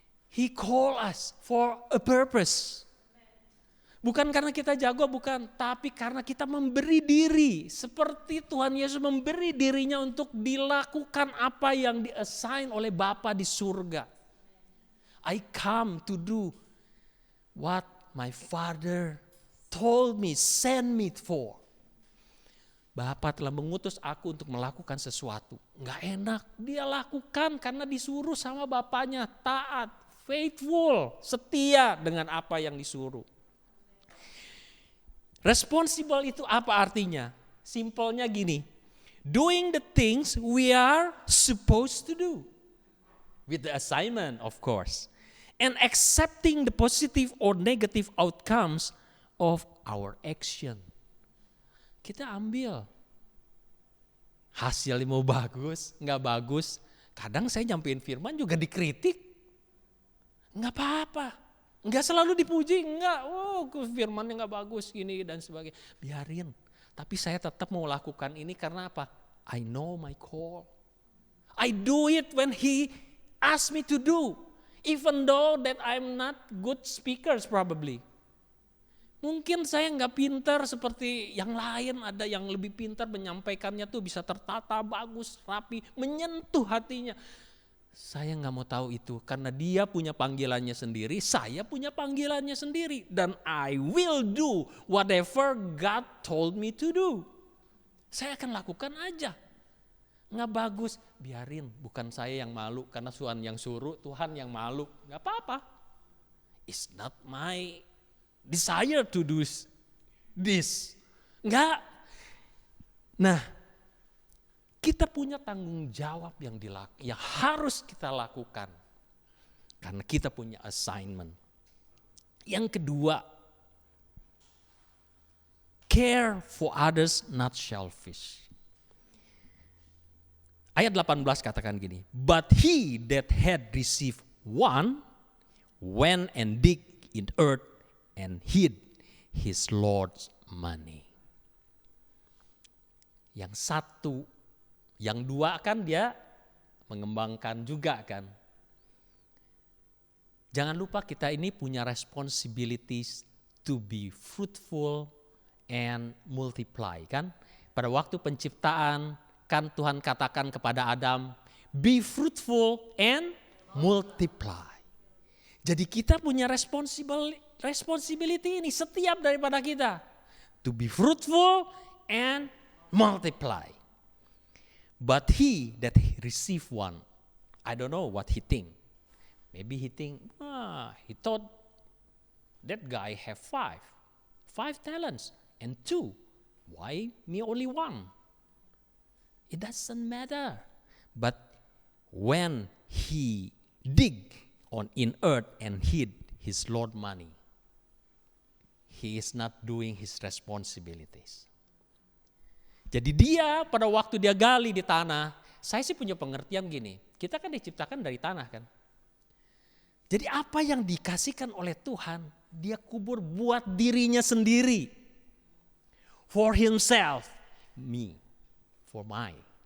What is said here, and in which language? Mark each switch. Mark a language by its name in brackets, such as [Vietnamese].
[English] He call us for a purpose. [Indonesian] Bukan karena kita jago, bukan. Tapi karena kita memberi diri. Seperti Tuhan Yesus memberi dirinya untuk dilakukan apa yang di-assign oleh Bapa di surga. [English] I come to do what my Father told me, send me for. [Indonesian] Bapa telah mengutus aku untuk melakukan sesuatu. Nggak enak, dia lakukan karena disuruh sama Bapaknya. Taat, faithful, setia dengan apa yang disuruh. Responsible itu apa artinya? Simpelnya gini, [English] doing the things we are supposed to do. With the assignment of course. And accepting the positive or negative outcomes of our action. [Indonesian] Kita ambil. Hasilnya mau bagus, gak bagus. Kadang saya nyampein firman juga dikritik. Gak apa-apa. Enggak selalu dipuji, enggak. Firmannya enggak bagus gini dan sebagainya. Biarin. Tapi saya tetap mau lakukan ini karena apa? [English] I know my call. I do it when He asks me to do. Even though that I'm not good speakers probably. [Indonesian] Mungkin saya enggak pintar seperti yang lain, ada yang lebih pintar menyampaikannya tuh bisa tertata, bagus, rapi, menyentuh hatinya. Saya nggak mau tahu itu karena dia punya panggilannya sendiri, saya punya panggilannya sendiri. [English] Dan I will do whatever God told me to do. [Indonesian] Saya akan lakukan aja. Nggak bagus, biarin. Bukan saya yang malu karena Tuhan yang suruh, Tuhan yang malu. Nggak apa-apa. [English] It's not my desire to do this. [Indonesian] Nggak. Nah, kita punya tanggung jawab yang harus kita lakukan. Karena kita punya assignment. Yang kedua, [English] Care for others, not selfish. [Indonesian] Ayat 18 katakan gini, [English] but he that had received one went and dig in earth and hid his Lord's money. [Indonesian] Yang satu, yang dua kan dia mengembangkan juga kan. Jangan lupa kita ini punya responsibilities [English] to be fruitful and multiply [Indonesian] kan. Pada waktu penciptaan kan Tuhan katakan kepada Adam, [English] be fruitful and multiply. [Indonesian] Jadi kita punya responsibility ini setiap daripada kita. [English] To be fruitful and multiply. But he that received one, I don't know what he think. Maybe he thought that guy have five talents and 2. Why me only 1? It doesn't matter. But when he dig in earth and hid his Lord money, he is not doing his responsibilities. [Indonesian] Jadi dia pada waktu dia gali di tanah, saya sih punya pengertian gini, kita kan diciptakan dari tanah kan. Jadi apa yang dikasihkan oleh Tuhan, dia kubur buat dirinya sendiri. [English] For himself, me, for mine.